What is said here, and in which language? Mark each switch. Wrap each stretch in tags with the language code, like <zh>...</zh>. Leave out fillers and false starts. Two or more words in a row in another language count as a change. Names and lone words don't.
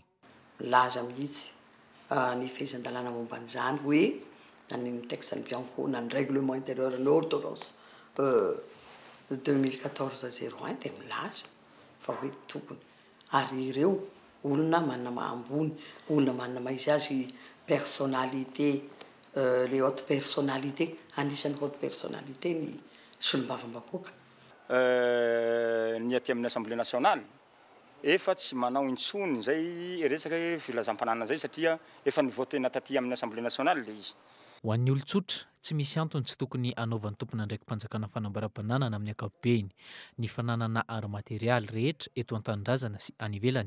<mg>Laza mihitsy ny fehezan-dalàna momban'izany hoe na ny texte ny Bianco na ny</mg> <fr>règlement intérieur</fr> <mg>ny ordonnance 2014-01 dia milaza fa hoe tokony ary ireo olona manana ambony olona manana maizy azy</mg> <fr>personnalité les hautes personnalités</fr> <mg>anisan'ny</mg> <fr>haute personnalité</fr> <mg>ny solombavambahoaka ny aty amin'ny</mg> <fr>assemblée nationale</fr> <mg>efa tsy manao intsony zay resaka filazam-pananana zay satria efa nivotena taty amin'ny</mg> <fr>assemblée nationale</fr> <mg>le izy. Ho an'ny olon-tsotra tsy misy antony tsy tokony anaovan'ny tompona ndraiky mpanjakana fanambaram-pananana amin'ny ankapobeny ny fananana ary materialy rehetra eto an-tanindrazana sy any ivelany.</mg>